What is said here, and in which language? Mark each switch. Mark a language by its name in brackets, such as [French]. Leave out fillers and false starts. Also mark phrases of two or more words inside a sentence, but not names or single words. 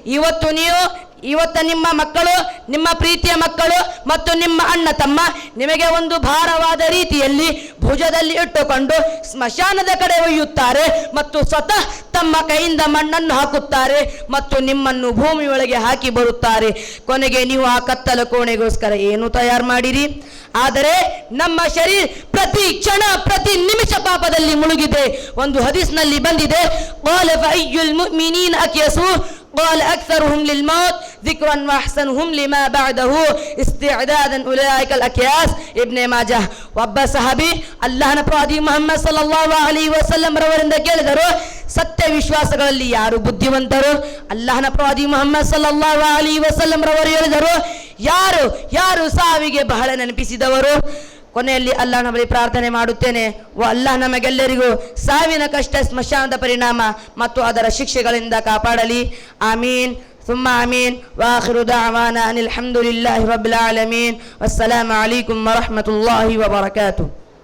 [Kannada] ಇವತ್ತು ನಿಮ್ಮ ಮಕ್ಕಳು, ನಿಮ್ಮ ಪ್ರೀತಿಯ ಮಕ್ಕಳು ಮತ್ತು ನಿಮ್ಮ ಅಣ್ಣ ತಮ್ಮ ನಿಮಗೆ ಒಂದು ಭಾರವಾದ ರೀತಿಯಲ್ಲಿ ಭುಜದಲ್ಲಿ ಇಟ್ಟುಕೊಂಡು ಸ್ಮಶಾನದ ಕಡೆ ಒಯ್ಯುತ್ತಾರೆ ಮತ್ತು ಸ್ವತಃ ತಮ್ಮ ಕೈಯಿಂದ ಮಣ್ಣನ್ನು ಹಾಕುತ್ತಾರೆ ಮತ್ತು ನಿಮ್ಮನ್ನು ಭೂಮಿಯೊಳಗೆ ಹಾಕಿ ಬರುತ್ತಾರೆ. ಕೊನೆಗೆ ನೀವು ಆ ಕತ್ತಲ ಕೋಣೆಗೋಸ್ಕರ ಏನು ತಯಾರು ಮಾಡಿರಿ? ಆದರೆ ನಮ್ಮ ಶರೀರ ಪ್ರತಿ ಕ್ಷಣ ಪ್ರತಿ ನಿಮಿಷ ಪಾಪದಲ್ಲಿ ಮುಳುಗಿದೆ. ಒಂದು ಹದೀಸ್ನಲ್ಲಿ ಬಂದಿದೆ, [Arabic] قال فأي المؤمنين أكيسوا قال أكثرهم للموت ذكرا وأحسنهم لما بعده استعدادا أولئك الأكياس. [Kannada] ಇಬ್ನ್ ಮಾಜಾಹ್. ಒಬ್ಬ ಸಹಾಬಿ ಅಲ್ಲಾಹನ ಪ್ರವಾದಿ ಮುಹಮ್ಮದ್ [Arabic] صلى الله عليه وسلم [Kannada] ರವರಿಂದ ಕೇಳಿದರು, ಸತ್ಯ ವಿಶ್ವಾಸಗಳಲ್ಲಿ ಯಾರು ಬುದ್ಧಿವಂತರು? ಅಲ್ಲಾಹನ ಪ್ರವಾದಿ ಮುಹಮ್ಮದ್ [Arabic] صلى الله عليه وسلم [Kannada] ರವರು ಹೇಳಿದರು, ಯಾರು ಸಾವಿಗೆ ಬಹಳ ನೆನಪಿಸಿದವರು. ಕೊನೆಯಲ್ಲಿ ಅಲ್ಲಾಹನ ಬಳಿ ಪ್ರಾರ್ಥನೆ ಮಾಡುತ್ತೇನೆ, ಅಲ್ಲಾಹ್ ನಮಗೆಲ್ಲರಿಗೂ ಸಾವಿನ ಕಷ್ಟ, ಸ್ಮಶಾನದ ಪರಿಣಾಮ ಮತ್ತು ಅದರ ಶಿಕ್ಷೆಗಳಿಂದ ಕಾಪಾಡಲಿ. [Arabic] ಆಮೀನ್ ثم آمين وآخر دعوانا أن الحمد لله رب العالمين والسلام عليكم ورحمة الله وبركاته.